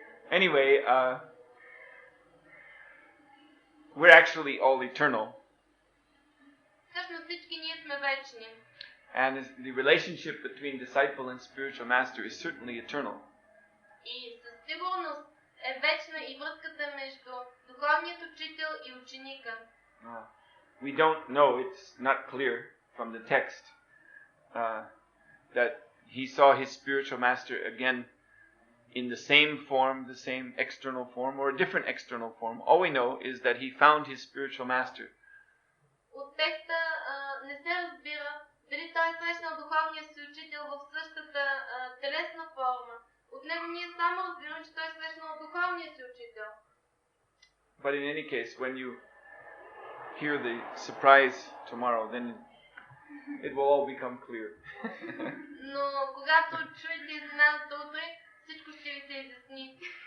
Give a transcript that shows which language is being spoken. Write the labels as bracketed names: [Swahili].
[English] Anyway, we're actually all eternal. [Bulgarian] Всъщност всички ние сме вечни. [English] And the relationship between disciple and spiritual master is certainly eternal. [Bulgarian] И със сигурност е вечна и връзката между духовният учител и ученика. [English] We don't know, it's not clear from the text, that he saw his spiritual master again in the same form, the same external form, or a different external form. All we know is that he found his spiritual master. [Bulgarian] От текста не се разбира дали той е срещнал духовния си учител в същата телесна форма. От него ние само разбираме, че той е срещнал духовния си учител. [English] But in any case, when you hear the surprise tomorrow, then it will all become clear. [Bulgarian] Но когато чуете изненадата утре, всичко ще ви се изясни.